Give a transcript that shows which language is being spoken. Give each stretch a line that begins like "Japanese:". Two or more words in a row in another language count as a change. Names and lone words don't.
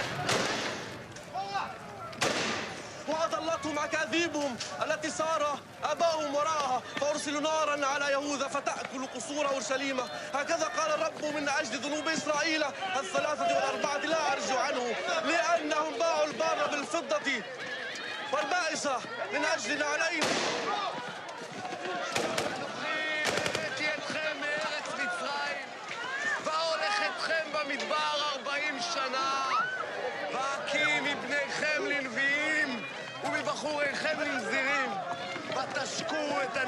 Arabic: وأضلتهم أكاذيبهم التي سار أباهم وراءها فأرسلوا نارا على يهوذا فتأكل قصور أورشليم هكذا قال الرب من أجل ذنوب إسرائيل 3 و4 لا أرجع عنه لأنهم باعوا البار بالفضة والبائسة من أجل نعلين
Hebrew: הבאתי אתכם מארץ מצרים והולך אתכם במדבר 40 שנה והקים מבניכם לנביאים ומבחוריכם לנזירים ותשקו את